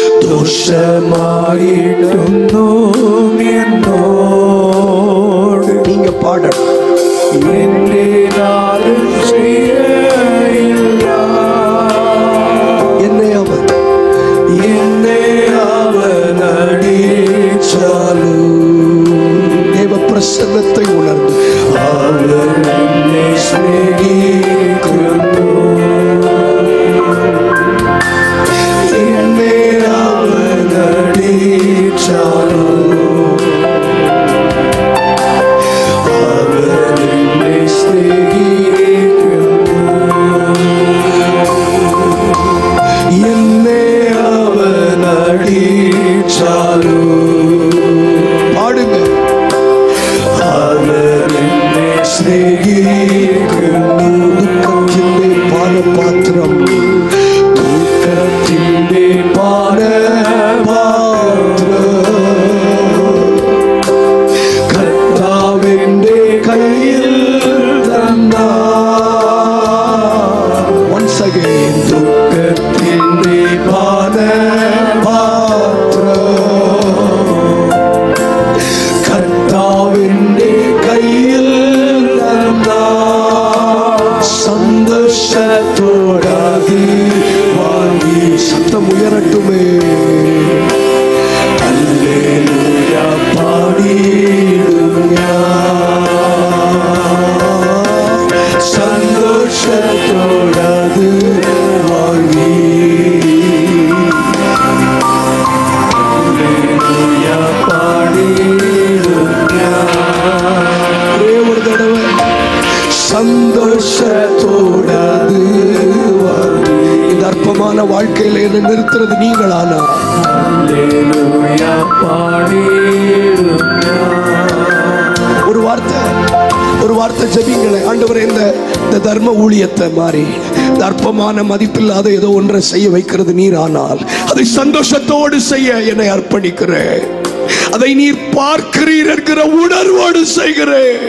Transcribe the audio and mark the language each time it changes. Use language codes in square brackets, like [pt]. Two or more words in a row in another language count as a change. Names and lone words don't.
[ml] സന്തോഷമായിട്ടുന്നു എന്നോട് [ta] நீங்க பாடணும். [ml] എന്റെ നാളും ചെയ്യയില്ല [ta] என்னை அவன் [ml] അടിച്ചാലും [ta] தேவ பிரசன்னத்தை உணர்ந்து [ml] അവർ എന്നെ സ്നേഹിക്കുന്നു എന്നെ അവൻ അടിച്ചാലും അവർ എന്നെ സ്നേഹിക്കുന്നു എന്നെ അവൻ അടിച്ചാലും [ta] பாடுங்க. [ml] അവർ എന്നെ സ്നേഹിക്കുന്നു [ta] துக்கத்திலே பானபாத்திரம் [ml] ദുഃഖത്തിന്റെ പാനപാത്രം കർത്താവിന്റെ കയ്യിൽ തന്നാൽ [en] once again [ml] ദുഃഖത്തിന്റെ പാനപാത്രം കർത്താവിന്റെ കയ്യിൽ തന്നാൽ സന്തോഷത്തോടത് വാങ്ങി [ta] சத்தம் உயரட்டுமே. [ml] ഹല്ലേലൂയ പാടിയിടും ഞാൻ സന്തോഷത്തോടത് വാങ്ങി ഹല്ലേലൂയ പാടിയിടും ഞാൻ [ta] ஒரே ஒரு தடவை [ml] സന്തോഷത്തോടത് വാങ്ങി [ta] இந்த அற்பமான வாழ்க்கையில என்ன நிறுத்துறது நீங்களானா? [ml] ഹല്ലേലൂയ പാടിയിടും ഞാൻ [ta] ஒரு வார்த்தை ஜெபிங்களேன். ஆண்டவரே, இந்த தர்ம ஊழியத்தை மாறி இந்த அற்பமான மதிப்பில்லாத ஏதோ ஒன்றை செய்ய வைக்கிறது நீர் ஆனால் அதை சந்தோஷத்தோடு செய்ய என்னை அர்ப்பணிக்கிறேன். அதை நீர் பார்க்கிறீர் என்கிற உணர்வோடு செய்கிறேன்.